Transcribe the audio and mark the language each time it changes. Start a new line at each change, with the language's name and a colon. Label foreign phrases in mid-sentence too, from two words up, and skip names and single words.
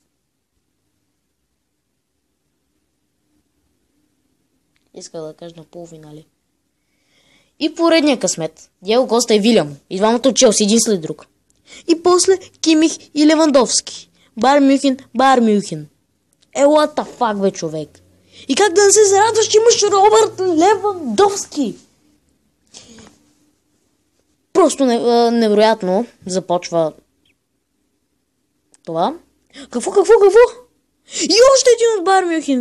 Bulgarian: Иска да кажа на полуфинали. И поредния късмет. Диего Коста и Вилям. И двамата от Челси, един след друг. И после Кимих и Левандовски. Байер Мюнхен.
English: What the fuck,
Bulgarian: бе, човек. И как да не се зарадваш, че имаш Робърт Левандовски? Просто невероятно започва това. Какво? И още един от Байер Мюнхен.